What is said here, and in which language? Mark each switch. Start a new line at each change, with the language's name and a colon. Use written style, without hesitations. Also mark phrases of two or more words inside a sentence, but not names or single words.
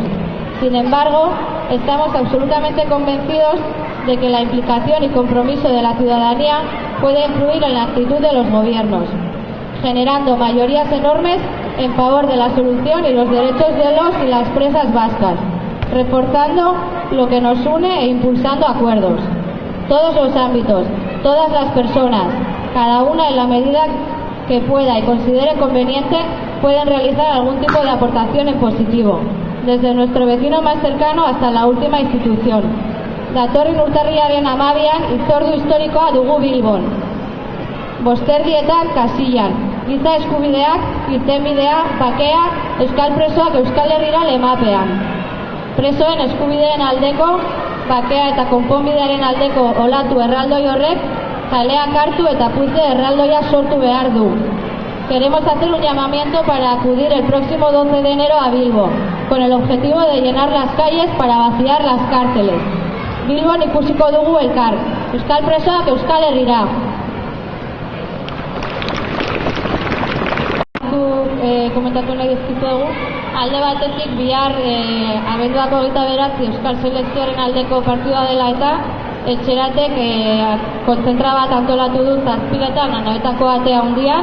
Spanish: Sin embargo, estamos absolutamente convencidos de que la implicación y compromiso de la ciudadanía puede influir en la actitud de los gobiernos, generando mayorías enormes en favor de la solución y los derechos de los y las presas vascas, reforzando lo que nos une e impulsando acuerdos. Todos los ámbitos, todas las personas, cada una en la medida que pueda y considere conveniente, pueden realizar algún tipo de aportación en positivo, desde nuestro vecino más cercano hasta la última institución.
Basque: Datorren urtarriaren 12an hitzordu historikoa dugu Bilbon. Bosterdietan Kasillan, giza eskubideak, irtenbidea, bakea, euskal presoak Euskal Herrira lemapean. Presoen eskubideen aldeko, bakea eta konponbidearen aldeko olatu erraldoi horrek kaleak hartu eta putze erraldoia sortu behar du.
Spanish: Queremos hacer un llamamiento para acudir el próximo 12 de enero a Bilbo, con el objetivo de llenar las calles para vaciar las cárceles.
Basque: Bilbon ikusiko dugu elkar, euskal presoak Euskal Herrira. Komentatu nahi dizkizuegu, alde batetik bihar abenduak 29 Euskal Selekzioaren aldeko partidua dela eta etxeratek kontzentra bat antolatu du 7etan Anoetako atea handian.